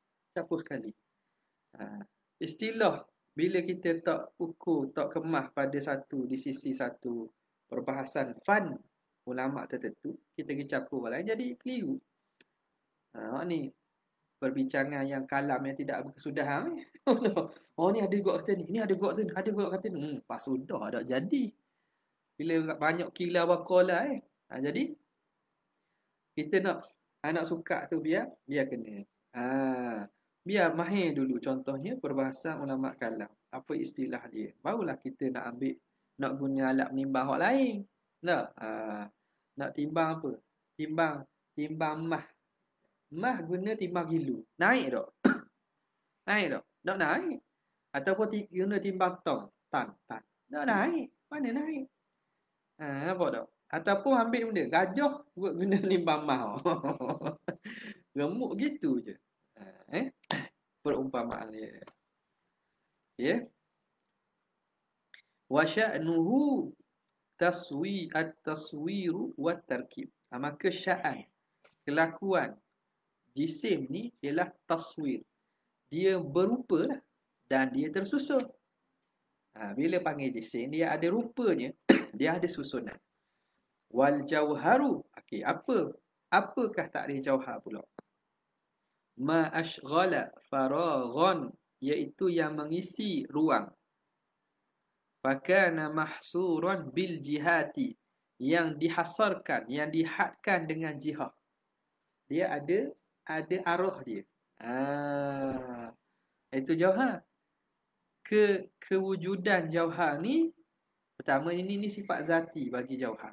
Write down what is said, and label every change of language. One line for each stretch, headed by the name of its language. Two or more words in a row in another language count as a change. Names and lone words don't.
Malay: Istilah bila kita tak ukur, tak kemah pada satu, di sisi satu perbahasan fan ulama tertentu, kita pergi campur lain, jadi keliru. Ni perbincangan yang kalam yang tidak berkesudahan ni. Ni ada gok kata ni, ada gok kata ni. Pas sudah tak jadi. Bila banyak
Arabic: قيل وقال
Malay: jadi kita nak suka tu biar kena. Biar mahir dulu, contohnya perbahasan ulama kalam. Apa istilah dia? Barulah kita nak ambil, nak guna alat menimbang hak lain. Nak timbang apa? Timbang mah. Mah guna timbang kilo. Naik tak? Naik tak? Tak naik. Ataupun guna timbang ton. Tan. Tak naik. Mana naik? Nampak tak? Ataupun ambil benda gajah buat guna timbang mah. Gemuk gitu je. Perumpamaan dia. Ya.
Arabic: وشأنه التصوير والتركيب.
Malay: Maka sya'an, kelakuan jisim ni ialah taswir. Dia berupa lah dan dia tersusun. Bila panggil jisim, dia ada rupanya, dia ada susunan.
Arabic: والجوهر,
Malay: okey, apakah takrif jauhar pula?
Arabic: ما أشغل فراغا,
Malay: iaitu yang mengisi ruang.
Arabic: فكان محصورا بالجهة,
Malay: yang dihasarkan, yang dihadkan dengan jihad. Dia ada arah dia. Itu jauhar. Kewujudan jauhar ni, pertama ini sifat zati bagi jauhar.